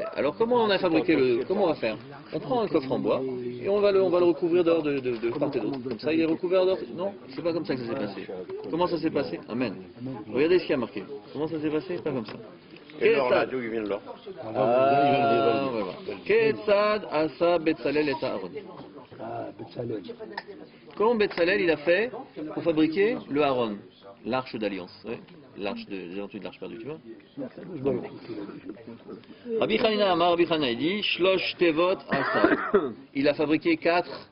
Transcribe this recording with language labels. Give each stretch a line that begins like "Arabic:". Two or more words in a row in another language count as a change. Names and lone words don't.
French: Alors comment on a fabriqué le... Comment on va faire? On prend un coffre en bois et on va le recouvrir d'or de part et d'autre. Comme ça, il est recouvert d'or. Non, c'est pas comme ça que ça s'est passé. Comment ça s'est passé? Amen. Regardez ce qu'il y a marqué. Comment ça s'est passé? C'est pas comme ça. Et l'or là, d'où il vient l'or? Ah, voilà.
Hebrew: כיצד עשה בצלאל את הארון.
French: Comment Betzalel il a fait pour fabriquer le Aaron, l'arche d'alliance, oui, l'arche j'ai entendu de l'arche perdue, tu vois.
Hebrew: רבי חנינא אמר,
French: Rabbi Hanina il dit
Hebrew: שלש תבות עשה.
French: Il a fabriqué 4.